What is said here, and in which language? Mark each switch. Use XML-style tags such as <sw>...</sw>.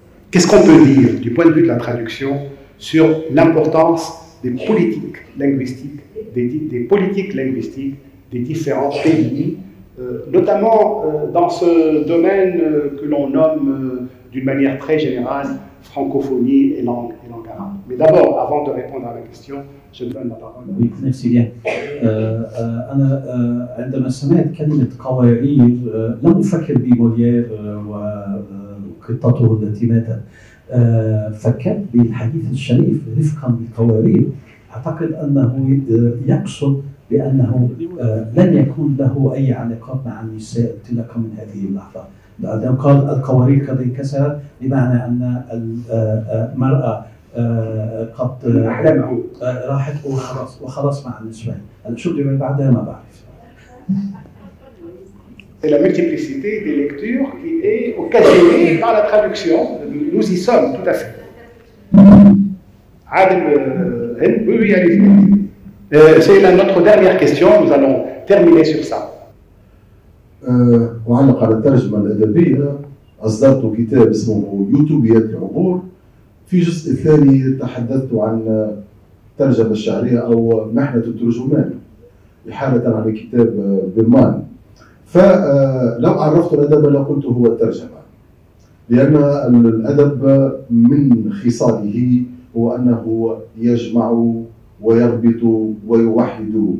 <fr>Qu'est-ce qu'on peut dire du point de vue de la traduction sur l'importance des politiques linguistiques, des politiques linguistiques des différents pays, notamment dans ce domaine que l'on nomme d'une manière très générale francophonie et langue arabe. Mais d'abord, avant de répondre à la question, je donne la parole. Oui, merci bien.</fr> <ar>أنا عندما سمعت كلمة قوارير لم أفكر بموليير وقطته التي ماتت. فكرت بالحديث الشريف رفقا بالقوارير. أعتقد أنه يقصد بأنه لن يكون له أي علاقات مع النساء انطلاقا من هذه اللحظة. لأنه قال القوارير قد انكسرت بمعنى أن المرأة قد راحت وخلاص مع النسوان. شو اللي بعدها ما بعرف.</ar> <fr>C'est la multiplicité des lectures qui est occasionnée par la traduction. Nous y sommes tout à fait. Adel, oui, allez-y. C'est notre dernière question, nous allons terminer sur ça.</fr> <ar>أعلق على الترجمة الأدبية. أصدرت كتاب اسمه يوتوبيات العبور. في الجزء الثاني تحدثت عن الترجمة الشعرية أو محنة الترجمان إحالة على كتاب برمان. فلو عرفت الأدب لقلت هو الترجمة، لأن الأدب من خصاله هو أنه يجمع ويربط ويوحد.</ar>